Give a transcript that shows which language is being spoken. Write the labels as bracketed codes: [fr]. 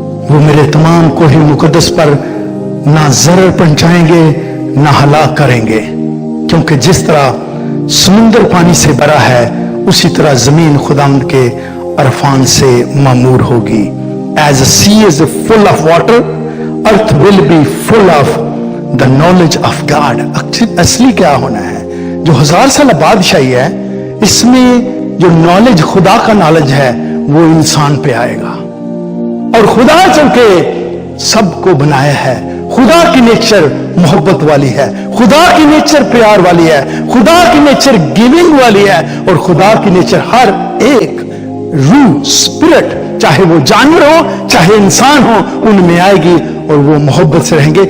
[hi] वो मेरे तमाम कोही मुकद्दस पर ना जरर पहुंचाएंगे ना हलाक करेंगे, क्योंकि जिस तरह समुंदर पानी से भरा है, उसी तरह जमीन खुदावंद के अरफान से मामूर होगी। [en] As a sea is full of water, earth will be full of the knowledge of God। [hi] असली क्या होना है? जो 1000 साल बादशाही है, इसमें जो नॉलेज, खुदा का नॉलेज है, वो इंसान पे आएगा। और खुदा चूंकि सबको बनाया है, खुदा की नेचर मोहब्बत वाली है, खुदा की नेचर प्यार वाली है, खुदा की नेचर गिविंग वाली है, और खुदा की नेचर हर एक रूह, स्पिरिट, चाहे वो जानवर हो चाहे इंसान हो, उनमें आएगी, और वो मोहब्बत से रहेंगे।